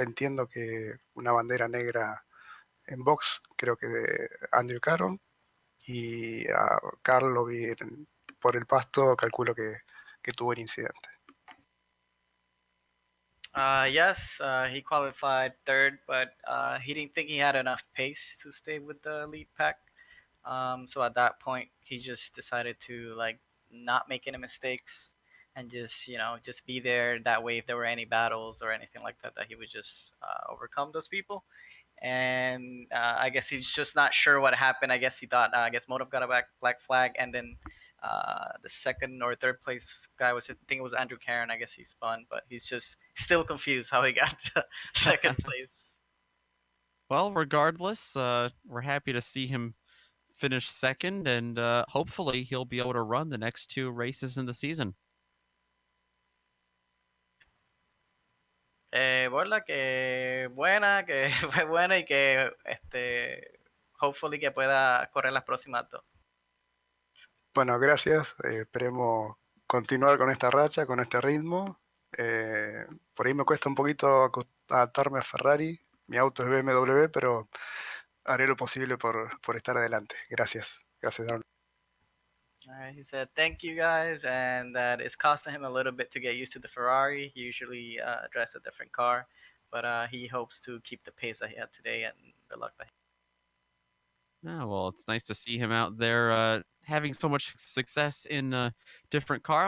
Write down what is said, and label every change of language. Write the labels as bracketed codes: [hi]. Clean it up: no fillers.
[es] Entiendo que una bandera negra en box, creo que de Andrew Caron. Y a Carl lo vi por el pasto, calculo que tuvo el incidente. [en] Yes, he qualified third, but he didn't think he had enough pace to stay with the lead pack. So at that point, he just decided to like not make any mistakes and just just be there. That way, if there were any battles or anything like that, that he would just overcome those people. And I guess he's just not sure what happened. I guess he thought I guess Motive got a black flag, and then the second or third place guy was, I think it was Andrew Karen. I guess he spun, but he's just still confused how he got to second place. Well, regardless, we're happy to see him finish second, and hopefully he'll be able to run the next 2 races in the season. [es] Borla, que buena, que fue buena y que [en] hopefully [es] que pueda correr las próximas 2. Bueno, gracias. Esperemos continuar con esta racha, con este ritmo. Por ahí me cuesta un poquito adaptarme a Ferrari. Mi auto es BMW, pero haré lo posible por estar adelante. Gracias. Gracias, Aaron. [en] All right, he said thank you guys, and that it's costing him a little bit to get used to the Ferrari. He usually drives a different car, but he hopes to keep the pace that he had today and the luck that Oh, well, it's nice to see him out there having so much success in a different car.